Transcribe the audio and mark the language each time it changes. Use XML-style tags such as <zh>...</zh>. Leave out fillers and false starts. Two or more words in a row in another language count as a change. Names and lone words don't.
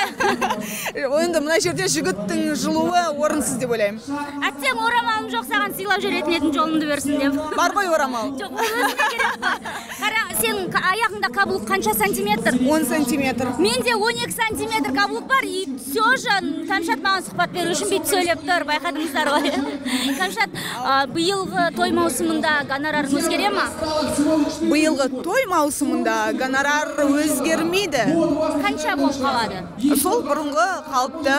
<kk>Енді мына жерде жігіттің жылуы орынсыз деп ойлаймын. Әттең орамалым жоқ, саған сыйлап жүретін едім, жолыңды берсін деп. Бар ғой орамал? Жоқ, өзіне керек па? Қара, сенің аяғыңда каблук қанша сантиметр? 10 сантиметр. Менде 12 сантиметр каблук бар,</kk> <ru>и все же</ru> <kk>Камшат маған сұхбат беру үшін бүйтіп сөйлеп тұр, байқадыңыздар ғой. Камшат, биылғы той маусымында гонорарың өзгере ма? Биылғы той маусымында гонорар өзгермейді. Қанша болып қалады? Сол бұрынғы қалыпты.</kk>